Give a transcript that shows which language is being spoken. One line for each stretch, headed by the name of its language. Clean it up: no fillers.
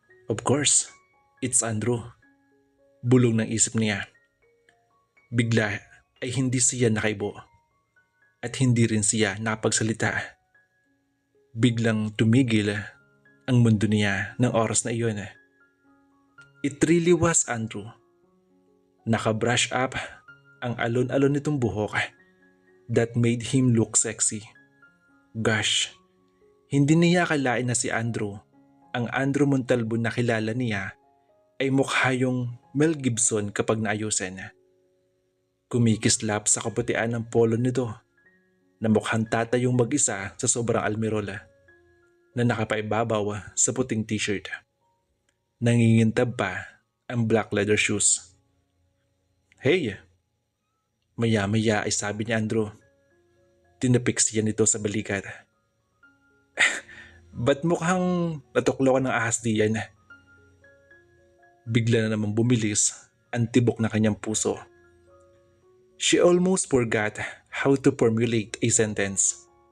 English: Of course, it's Andrew.
Filipino: Bulong ng isip niya. Bigla ay hindi siya nakaibo at hindi rin siya nakapagsalita. Biglang tumigil ang mundo niya ng oras na iyon.
English: It really was Andrew.
Filipino: Naka-brush up ang alon-alon nitong buhok
English: that made him look sexy.
Filipino: Gosh, hindi niya akalain na si Andrew, ang Andrew Montalbo na kilala niya, ay mukha yung Mel Gibson kapag naayusin. Kumikislap sa kaputian ng polo nito na mukhang tatayong mag-isa sa sobrang almirola na nakapaibabaw sa puting t-shirt. Nangingintab pa ang black leather shoes. "Hey!" Maya-maya ay sabi ni Andrew. Tinapik siya nito sa balikat. "Ba't mukhang natuklo ka ng ahas diyan?" Bigla na namang bumilis ang tibok na kanyang puso.
English: She almost forgot how to formulate a sentence.